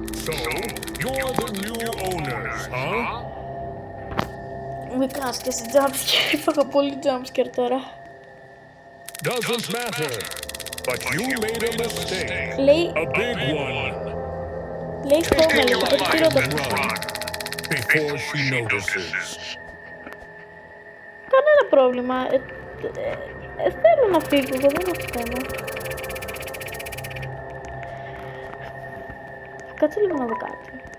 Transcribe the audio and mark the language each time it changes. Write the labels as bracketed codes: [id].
[en] So, you're the new owners, huh? [el] Με κάνεις και σε jumpscare. Έφαγα πολύ jumpscare τώρα. [en] Doesn't matter. But you made a mistake. [el] Λέει, [en] A big one. [el] λέει χώμα, λέει, το πετύχω το [en] And run before she notices. [el] Κανένα πρόβλημα. Θέλω να φύγω, εγώ δεν έχω θέμα. Κάτσε λίγο να δω κάτι.